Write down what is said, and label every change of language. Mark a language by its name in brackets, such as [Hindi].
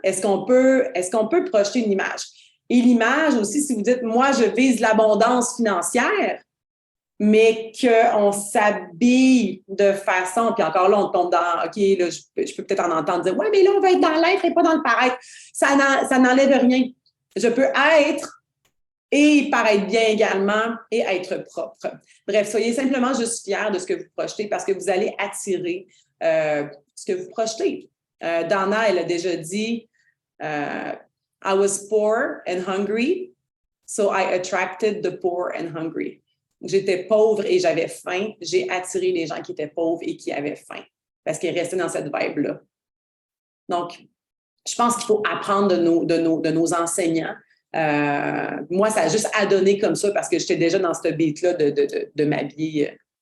[French] Est-ce qu'on peut projeter une image? Et l'image aussi, si vous dites, moi, je vise l'abondance financière, mais qu'on s'habille de façon, puis encore là, on tombe dans, OK, là, je peux peut-être en entendre dire, ouais, mais là, on va être dans l'être et pas dans le paraître. Ça n'enlève rien. Je peux être et paraître bien également et être propre. Bref, soyez simplement juste fiers de ce que vous projetez parce que vous allez attirer ce que vous projetez. [English] Dana, [French] elle a déjà dit, [English] I was poor and hungry, so I attracted the poor and hungry. [French] J'étais pauvre et j'avais faim. J'ai attiré les gens qui étaient pauvres et qui avaient faim parce qu'ils restaient dans cette vibe-là. Donc, je pense qu'il faut apprendre de nos enseignants. Moi, ça a juste adonné comme ça parce que j'étais déjà dans ce beat-là de m'habiller